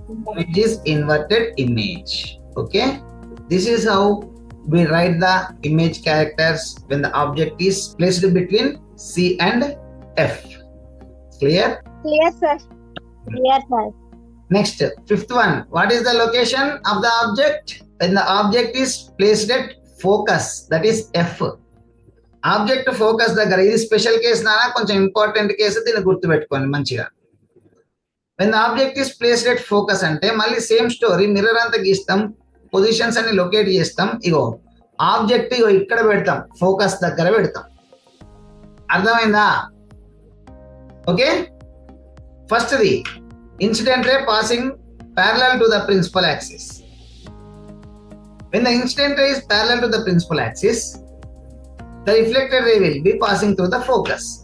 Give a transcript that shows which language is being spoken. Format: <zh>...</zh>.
<en>Image is inverted image. Okay, this is how we write the image characters when the object is placed between C and F. Clear? Clear, sir. Clear, sir. Next, fifth one. What is the location of the object when the object is placed at focus? That is F.</en> <te>Object focus దగ్గర. ఇది special case నానా, కొంచెం important case, దీన్ని గుర్తుపెట్టుకోండి మంచిగా.</te> <en>when the object is placed at focus</en> <te>అంటే మళ్ళీ same story. Mirror అంతా గీస్తాం, పొజిషన్స్ అన్ని లొకేట్ చేస్తాం. ఇగో ఆబ్జెక్ట్ ఇగో ఇక్కడ పెడతాం, ఫోకస్ దగ్గర పెడతాం. అర్థమైందా?</te> <en>Okay, first the incident ray passing parallel to the principal axis. When the incident ray is parallel to the principal axis, the reflected ray will be passing through the focus.</en>